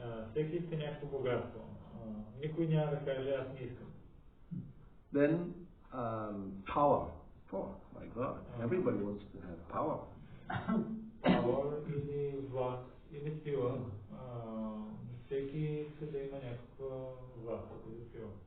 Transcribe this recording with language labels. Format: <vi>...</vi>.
<bg>Всеки иска някакво богатство. Никой няма да каже, аз не искам.</bg> <en>Then, power. Oh my God, everybody wants to have power.</en> <bg>Power или власт, или сила. Всеки иска да има някаква власт или сила.</bg>